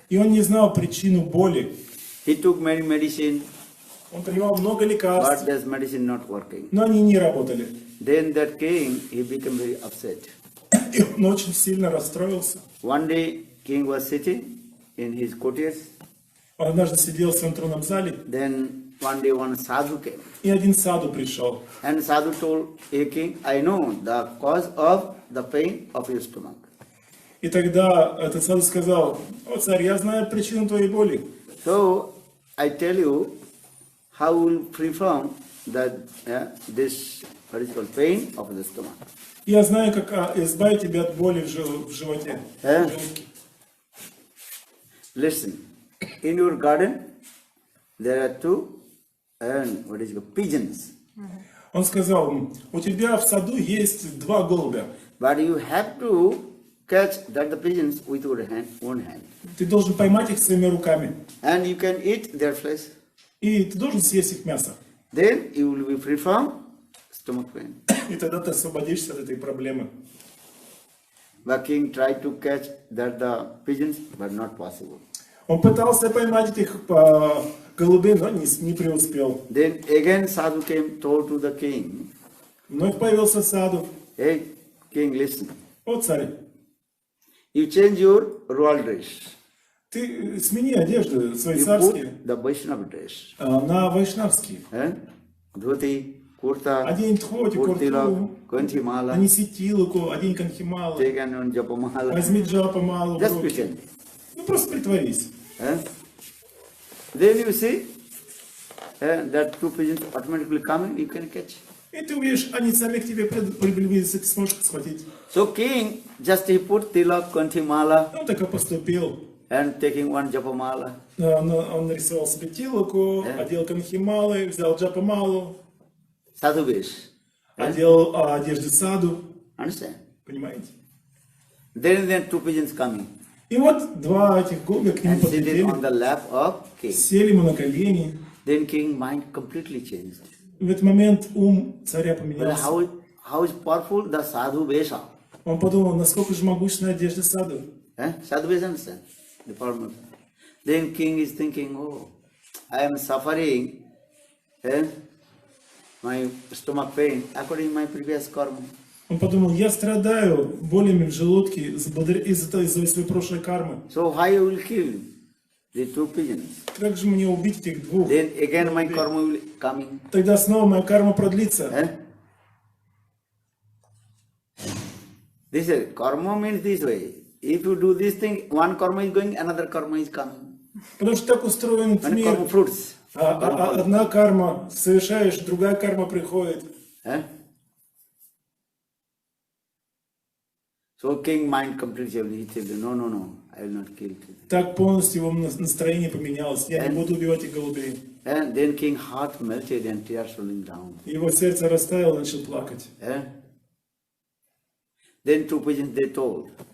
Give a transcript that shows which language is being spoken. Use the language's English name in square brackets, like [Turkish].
[Russian] И он не знал причину боли. [English] He took many medicine, [Russian] Он принимал много [English] but [Russian] лекарств, [English] this medicine not working. [Russian] но они не работали. [English] Then that king, he became very upset. [Russian] И он очень сильно расстроился. [English] One day, king was sitting in his courtiers. [Russian] Он однажды сидел в своем тронном зале, [English] Then one day, one sadhu came. [Russian] и один саду пришел. [English] And sadhu told, hey king, I know the cause of the pain of your stomach. [Russian] И тогда этот саду сказал: «О, царь, я знаю причину твоей боли. [English] So, I tell you, how will free from this, what is called, pain of the stomach. [Russian] Я знаю, как избавить тебя от боли в животе». в желудке. [English] Listen, in your garden, there are two, what is it called, pigeons. [Russian] Он сказал: у тебя в саду есть два голубя. [English] But you have to catch the pigeons with your one hand. [Russian] Ты должен поймать их своими руками. [English] And you can eat their flesh. [Russian] И ты должен съесть их мясо. [English] Then you will be free from stomach pain. [Russian] И тогда ты освободишься от этой проблемы. [English] The king tried to catch the pigeons, but not possible. [Russian] Он пытался поймать этих голубей, но не преуспел. [English] Then again sadhu came, told to the king, [Russian] Вновь появился саду. [English] hey king, listen, [Russian] О, царь, [English] you change your royal dress. [Russian] ты смени одежды свои [English] You [Russian] царские [English] put the Vaishnava dress. [Russian] на вайшнавские. [English] Dhoti, kurta, [Russian] Одень тхоти, [English] put tilak, [Russian] курту, [English] kanthimala, [Russian] нанеси тилуку, одень канхималу, [English] take an japamala. [Russian] возьми джапамалу в [English] Just [Russian] руки. [English] pretend. [Russian] Ну просто притворись. [English] Then you see that two pigeons automatically coming, you can catch. [Russian] И ты увидишь, они сами к тебе приблизятся, ты сможешь их схватить. [English] So king just he put tilak, kanthimala, [Russian] Он так и поступил. [English] and taking one japamala. [Russian] Он нарисовал себе тилуку, одел канхималы, взял джапамалу, [Hindi] Sadhu vesh. [Russian] одел одежды саду. [English] Understand? [Russian] Понимаете? [English] Then two pigeons coming [Russian] И вот два этих голубя к нему [English] and sitting [Russian] подлетели, [English] on the lap of king. [Russian] сели ему на колени. [English] Then king mind completely changed. [Russian] В этот момент ум царя [English] Well, [Russian] поменялся. [English] how is powerful the sadhu vesha? [Russian] Он подумал, насколько же могущественна одежда саду. [English] Sadhu vesha, understand? The power. Then king is thinking, oh, I am suffering my stomach pain according to my previous karma. [Russian] Он подумал, я страдаю болями в желудке из-за своей прошлой кармы. [English] So how you will kill the two pigeons? [Russian] Как же мне убить этих двух? [English] Then again my karma will coming. [Russian] Тогда снова моя карма продлится. [English] This is karma means this way. If you do this thing, one karma is going, another karma is coming. [Russian] Потому что так устроен этот [English] And karma [Russian] мир. [English] fruits. [Russian] Одна карма совершаешь, другая карма приходит. [English] So king mind completely changed. He said, no, I will not kill. [Russian] Так полностью его настроение поменялось. Я не буду убивать этих голубей. [English] And then king heart melted and tears rolling down. [Russian] Его сердце растаяло, начал плакать. [English] And then two pigeons they told.